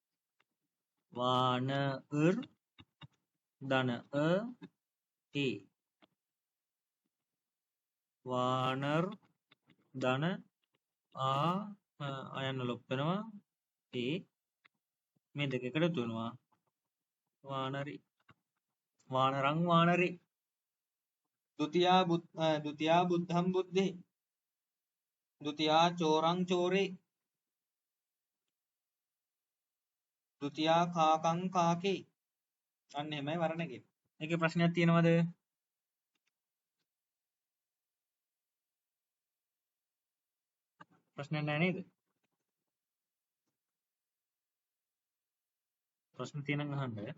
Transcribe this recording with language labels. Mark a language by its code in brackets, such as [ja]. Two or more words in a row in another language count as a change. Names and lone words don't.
[si] වානර් ධන ඒ වානර් ධන අයන්න ලොප් වෙනවා ඒ මේ දෙක එකතු වෙනවා [pi] වානරි වානරං වානරි ဒ ුතියා බුද්ධං බුද්ධේ ဒ ුතියා චෝරං චෝරේ ဒ ුතියා කාකං කාකේ [si] අන්න එහෙමයි වර්ණ එක. ඒකේ ප්‍රශ්නයක් තියෙනවද? ප්‍රශ්නයක් නැහැ නේද? ප්‍රශ්න තියෙනම් අහන්න.